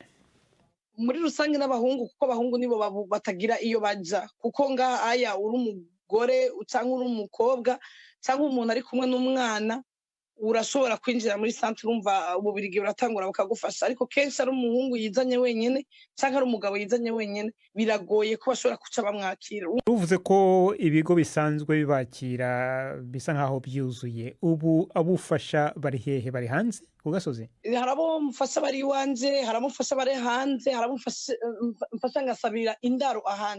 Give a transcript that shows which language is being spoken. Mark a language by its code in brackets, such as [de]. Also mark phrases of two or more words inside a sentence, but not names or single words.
[rn] Muri rusange n'abahungu, kuko abahungu nibo batagira iyo baja, kuko ngaha aya uri umugore cyangwa uri umukobwa cyangwa umuntu ari kumwe n'umwana urashobora kwinjira muri centre, urumva Ububiligi buratangura bakagufasha. Ariko kenshi ari umuhungu yizanye wenyene cyangwa ari umugabo yizanye wenyene biragoye ko bashobora kuca bamwakira. Uvuze ko ibigo bisanzwe bibakira bisa nkaho byuzuye, ubu abufasha bari hehe? Bari hanze ku gasozi? Hari abo mfasha bari iwanje, hari abo mfasha bari hanze, hari abo mfasha ngasabira indaro ahandi.